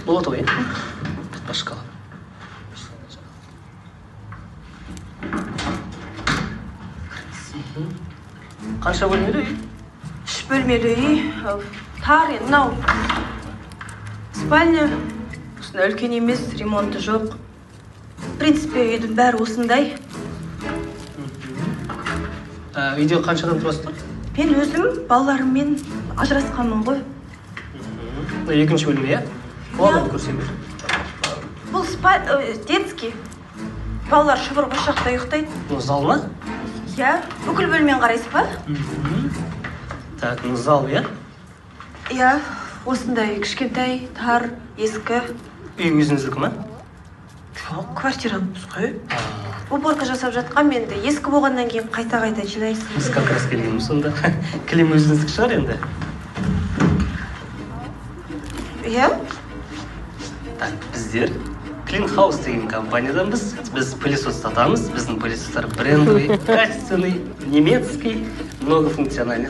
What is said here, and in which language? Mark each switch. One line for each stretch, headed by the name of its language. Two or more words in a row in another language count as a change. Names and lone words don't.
Kazakh: Болады ғой, иә? Башқала. Қанша бөлмелі үй? 3 бөлмелі үй. Тар енді, мынау. Спальня. Осындай үлкен емес, ремонты жоқ.
Russian: В принципе,
Kazakh: үйдің бәрі осындай. Үйде қанша адам тұрасыздар? Мен өзім балаларыммен ажырасқанмын ғой. Екінші бөлме, иә? Балаларды көрсем бер. Бұл детский. Балалар шұбыр бір жақта ұйықтайды. Зал ма? Иә, бүкіл бөлмені қарайсыз ба? Так, зал, иә? Иә, осындай кішкентай, тар, ескі. Үй өзіңіздікі ма? Жоқ, квартирамыз ғой. Уборка жасап жатқан, менде ескі болғаннан кейін қайта-қайта жинайсың. Біз
Russian: как раз
Kazakh: келгенбіз сонда. Кілем өзіңіздікі шығар енді? Иә? Так, біздер Clean House деген компаниядамыз. Біз пылесос сатамыз. Біздің пылесостар
Russian: брендовый, качественный, немецкий, многофункциональный.